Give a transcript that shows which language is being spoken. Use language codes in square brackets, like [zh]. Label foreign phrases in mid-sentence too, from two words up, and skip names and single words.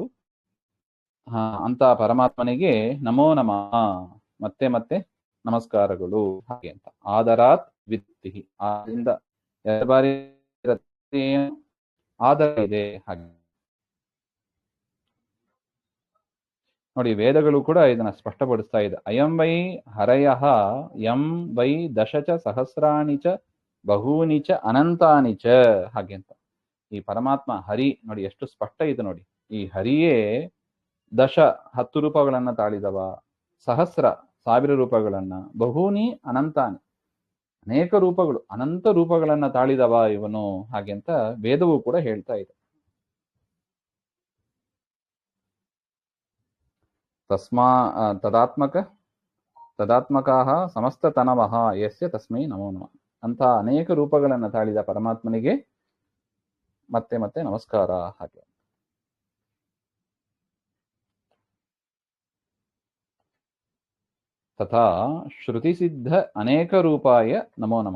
[kn] ಅಂತ ಪರಮಾತ್ಮನಿಗೆ [sa] ನಮೋ ನಮಃ, [kn] ಮತ್ತೆ ಮತ್ತೆ ನಮಸ್ಕಾರಗಳು ಹಾಗೆ ಅಂತ. [sa] ಆದರಾತ್ ವಿತ್ತಿ, [kn] ಆದ್ರಿಂದ ಎರಡು ಬಾರಿ ಆದರ ಇದೆ ಹಾಗೆ ನೋಡಿ. ವೇದಗಳು ಕೂಡ ಇದನ್ನ ಸ್ಪಷ್ಟಪಡಿಸ್ತಾ ಇದೆ. [sa] ಅಯಂ ವೈ ಹರಯಃ ಯಂ ವೈ ದಶಚ ಸಹಸ್ರಾಣಿ ಚ ಬಹೂನಿ ಚ ಅನಂತಾನಿ ಚ [kn] ಹಾಗೆ ಅಂತ. ಈ ಪರಮಾತ್ಮ ಹರಿ ನೋಡಿ ಎಷ್ಟು ಸ್ಪಷ್ಟ ಇದೆ ನೋಡಿ. ಈ ಹರಿಯೇ 10 ರೂಪಗಳನ್ನ ತಾಳಿದವ, ಸಹಸ್ರ 1000 ರೂಪಗಳನ್ನ, [sa] ಬಹೂನಿ ಅನಂತಾನಿ [kn] ಅನೇಕ ರೂಪಗಳು, ಅನಂತ ರೂಪಗಳನ್ನ ತಾಳಿದವ ಇವನು ಹಾಗೆ ಅಂತ ವೇದವು ಕೂಡ ಹೇಳ್ತಾ ಇದೆ. [sa] ತದಾತ್ಮಕಃ ಸಮಸ್ತತನವಃ ಯಸ್ಯ ತಸ್ಮೈ ನಮೋ ನಮಃ [kn] ಅಂತ ಅನೇಕ ರೂಪಗಳನ್ನ ತಾಳಿದ ಪರಮಾತ್ಮನಿಗೆ ಮತ್ತೆ ಮತ್ತೆ ನಮಸ್ಕಾರ ಹಾಗೆ. [sa] ತಥಾ ಶ್ರುತಿ ಸಿದ್ಧ ಅನೇಕ ರೂಪಾಯ ನಮೋ ನಮಃ.